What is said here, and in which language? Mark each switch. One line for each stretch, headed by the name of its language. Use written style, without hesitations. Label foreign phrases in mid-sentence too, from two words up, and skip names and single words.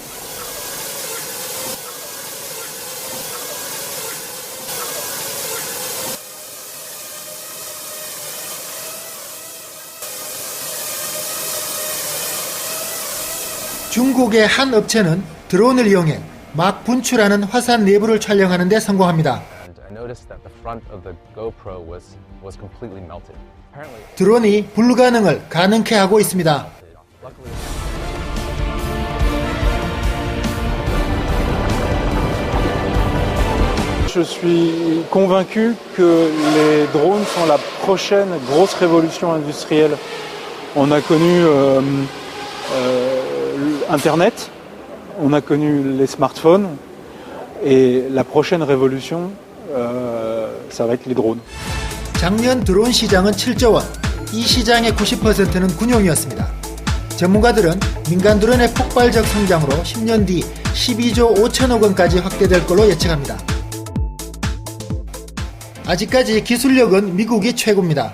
Korean: 중국의 한 업체는 드론을 이용해 막 분출하는 화산 내부를 촬영하는 데 성공합니다.
English: I noticed that the front of the GoPro was completely melted. Apparently,
Korean: 드론이 불가능을 가능케 하고 있습니다. luckily,
French: Je suis convaincu que les drones sont la prochaine grosse révolution industrielle. On a connu Internet, on a connu les smartphones, et la prochaine révolution, ça va être les drones.
Korean: 작년 드론 시장은 7조 원, 이 시장의 90%는 군용이었습니다. 전문가들은 민간 드론의 폭발적 성장으로 10년 뒤 12조 5천억 원까지 확대될 걸로 예측합니다. 아직까지 기술력은 미국이 최고입니다.